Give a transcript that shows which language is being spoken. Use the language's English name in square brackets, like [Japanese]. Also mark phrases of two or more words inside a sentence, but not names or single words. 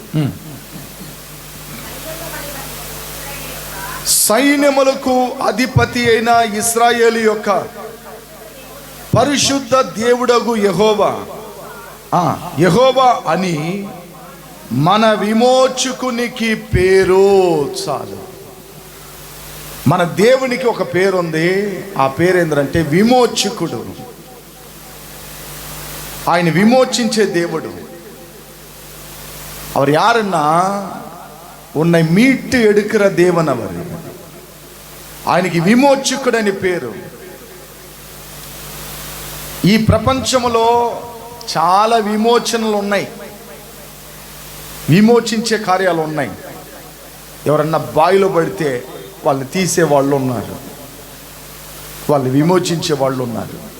[Telugu] సైన్యములకు అధిపతి అయిన ఇశ్రాయేలు యొక్క పరిశుద్ధ దేవుడగు యెహోవా అని మన విమోచకునికి పేరు. చాలు, మన దేవునికి ఒక పేరు ఉంది. ఆ పేరు ఏంటంటే విమోచకుడు. ఆయన విమోచించే దేవుడు. [Tamil] அவர் யாருன்னா உன்னை மீட்டு எடுக்கிற தேவன். [Telugu] அவர் ఆయనకి విమోచకుడని పేరు. ఈ ప్రపంచంలో చాలా విమోచనలు ఉన్నాయి, విమోచించే కార్యాలు ఉన్నాయి. ఎవరన్నా బావిలో పడితే వాళ్ళని తీసే వాళ్ళు ఉన్నారు, వాళ్ళు విమోచించే వాళ్ళు ఉన్నారు.